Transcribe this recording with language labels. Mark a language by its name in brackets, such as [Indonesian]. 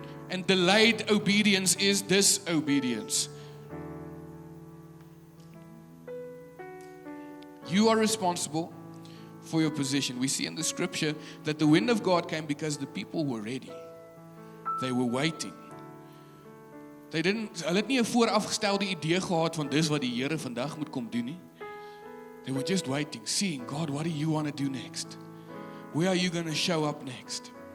[English] And delayed obedience is disobedience. You are responsible for your position. We see in the scripture that the wind of God came because the people were ready. They were waiting. [Afrikaans] Hulle het nie 'n voorafgestelde idee gehad van dis wat die Here vandag moet kom doen nie. [English] They were just waiting, seeing, God, what do you want to do next? Where are you going to show up next?